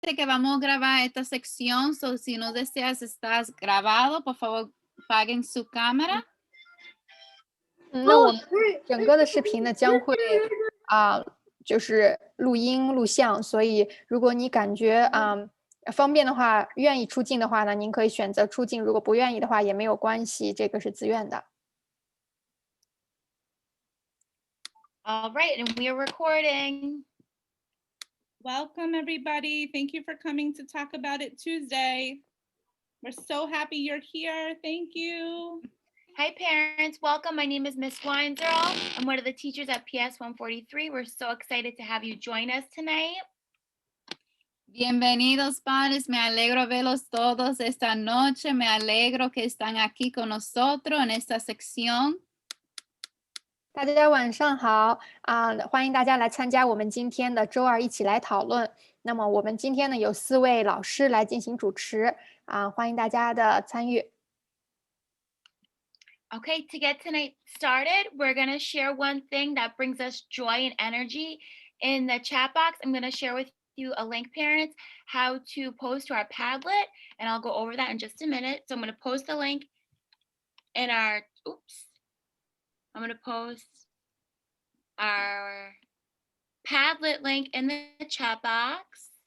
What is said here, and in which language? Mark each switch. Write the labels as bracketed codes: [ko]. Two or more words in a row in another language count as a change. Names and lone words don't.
[es] que vamos a grabar esta sección, so si no deseas estar grabado, por favor, apaguen su cámara. [zh] 那我们整个的视频呢将会就是录音录像，所以如果你感觉方便的话，愿意出镜的话呢，您可以选择出镜；如果不愿意的话也没有关系，这个是自愿的。 [en] All right, and we are recording. Welcome, everybody. Thank you for coming to Talk About It Tuesday. We're so happy you're here. Thank you. Hi, parents. Welcome. My name is Miss Weinzerl. I'm one of the teachers at PS 143. We're so excited to have you join us tonight. [es] Bienvenidos, padres. Me alegro verlos todos esta noche. Me alegro que están aquí con nosotros en esta sección. [zh] 大家晚上好欢迎大家来参加我们今天的周二一起来讨论。那么我们今天呢有4位老师来进行主持欢迎大家的参与。 [en] Okay, to get tonight started, we're going to share one thing that brings us joy and energy. In the chat box, I'm going to share with you a link, parents, how to post to our Padlet, and I'll go over that in just a minute. So I'm going to post the link in our, I'm going to post our Padlet link in the chat box.